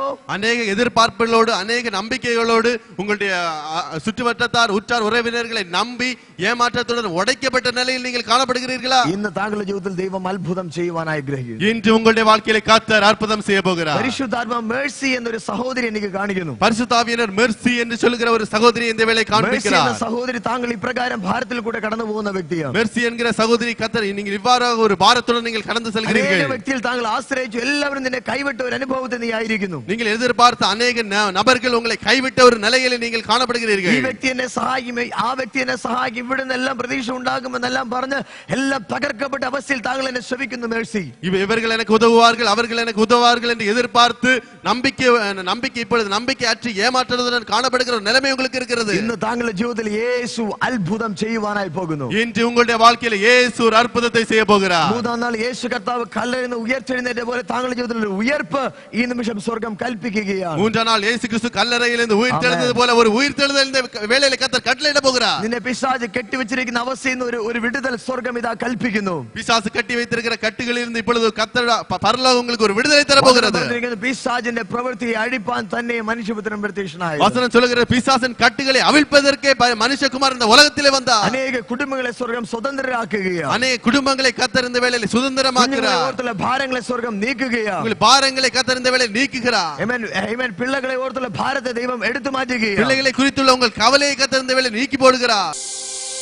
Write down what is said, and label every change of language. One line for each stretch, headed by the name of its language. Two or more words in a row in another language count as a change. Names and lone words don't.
Tamil: அநேக எதிர்பார்ப்புகளோடு அநேக நம்பிக்கைகளோடு உங்களுடைய சுற்றுவட்டத்தார் உற்றார் உறவினர்களை நம்பி ஏமாற்றத்துடன் உடைக்கப்பட்ட நிலையில் நீங்கள் காணப்படுகிறீர்களா?
Malayalam: ഇന്ന് താങ്കളുടെ ജീവിതത്തിൽ ദൈവം അത്ഭുതം ചെയ്യുവാൻ ആഗ്രഹിക്കുന്നു.
Tamil: இன்று உங்களுடைய வாழ்க்கையிலே கர்த்தர் அற்புதம் செய்ய போகிறார்.
Malayalam: പരിശുദ്ധാത്മ മേഴ്സി എന്നൊരു സഹോദരി എനിക്ക് കാണിക്കുന്നു.
Tamil: பரிசுத்த ஆவியானவர் மெர்சி என்று சொல்லுகிற ஒரு சகோதரி இந்த வேளை காண்பிக்கிறார்.
Malayalam: സഹോദരി താങ്കൾ ഇപ്രകാരം ഭാരത്തിൽ കൂടെ കടന്നു പോകുന്ന വ്യക്തിയാണ്.
Tamil: மெர்சி என்கிற சகோதரி கர்த்தர் நீங்கள் இவ்வாறாக ஒரு பாரத்துடன் நீங்கள் கடந்து செல்கிறீர்கள்.
Malayalam: അനേക വ്യക്തികൾ താങ്കൾ ആശ്രയിച്ചു, എല്ലാവരും നിന്നെ കൈവിട്ട ഒരു അനുഭവത്തിൽ നീ ആയിരിക്കുന്നു.
Tamil: நீங்கள் எதிர்பார்த்த அநேக நபர்கள் உங்களை கைவிட்ட ஒரு நிலையில் நீங்கள் காணப்படுகிறீர்கள்.
Malayalam: ഈ വ്യക്തി എന്നെ സഹായിക്കും, ആ വ്യക്തി എന്നെ സഹായിക്കും, ഇവിടെ നിന്നെല്ലാം പ്രതീക്ഷ ഉണ്ടാകുമെന്നെല്ലാം പറഞ്ഞ് എല്ലാം തകർക്കപ്പെട്ട അവസ്ഥയിൽ താങ്കൾ എന്നെ ശ്രമിക്കുന്നു. മേഴ്സി,
Tamil: இவர்கள் எனக்கு உதவுவார்கள், அவர்கள் எனக்கு உதவுவார்கள் என்று எதிர்பார்த்து நம்பிக்கை இப்பொழுது நம்பிக்கை அற்று ஏமாற்றுவதுடன் காணப்படுகிற நிலைமை உங்களுக்கு இருக்கிறது.
Malayalam: ഇന്ന് താങ്കളുടെ ജീവിതത്തിൽ യേശു അത്ഭുതം ചെയ്യുവാനായി പോകുന്നു.
Tamil: இன்று உங்களுடைய வாழ்க்கையில் இயேசு ஒரு அற்புதத்தை செய்ய போகிறார்.
Malayalam: മൂന്നാം നാൾ യേശു കർത്താവ് കല്ലറിൽ നിന്ന് ഉയർത്തെഴുന്നേറ്റ പോലെ താങ്കളുടെ ജീവിതത്തിൽ ഒരു ഉയർപ്പ് ഈ നിമിഷം സ്വർഗ്ഗം കൽപ്പിക്കുകയാണ്.
Tamil: மூன்றாம் நாள் இயேசு கிறிஸ்து கல்லறையிலிருந்து உயிர்த்தெழுந்தது போல ஒரு உயிர்த்தெழுதல் இந்த வேளையிலே கர்த்தர் கட்டளையிட போகிறார்.
Malayalam: നിന്നെ പിശാച് കെട്ടിവെച്ചിരിക്കുന്ന അവസ്ഥയിൽ നിന്ന് ഒരു വിടുതൽ സ്വർഗ്ഗം ഇതാ കൽപ്പിക്കുന്നു.
Tamil: பிசாசு கட்டி வைத்திருக்கிற கட்டுகளில் இருந்து இப்பொழுது கர்த்தர் பரலோகம் உங்களுக்கு ஒரு விடுதலை தர போகிறது.
Malayalam: പിശാചിന്റെ പ്രവൃത്തിയെ അഴിപ്പാൻ തന്നെ മനുഷ്യപുത്രൻ പ്രത്യക്ഷനായി.
Tamil: வசனம் சொல்லுகிற பிசாசின் கட்டுகளை அவிழ்ப்பதற்கே மனுஷகுமாரன் இந்த உலகத்திலே வந்தார்.
Malayalam: അനേക കുടുംബങ്ങളെ സ്വർഗ്ഗം സ്വതന്ത്രരാക്കുകയാണ്.
Tamil: அநேக குடும்பங்களை கர்த்தர் இந்த வேளையிலே சுதந்திரமாக்குகிறார்.
Malayalam: ഓർത്തുള്ള ഭാരങ്ങളെ സ്വർഗ്ഗം നീക്കുകയാണ്.
Tamil: உங்கள் பாரங்களை கர்த்தர் இந்த வேளையில் நீக்குகிறார்.
Malayalam: ആമേൻ. പിള്ളകളെ ഓർത്തുള്ള ഭാരത്തെ ദൈവം എടുത്തു മാറ്റുകയാണ്.
Tamil: பிள்ளைகளை குறித்துள்ள உங்கள் கவலையை கர்த்தர் இந்த வேளையில் நீக்கி போடுகிறார்.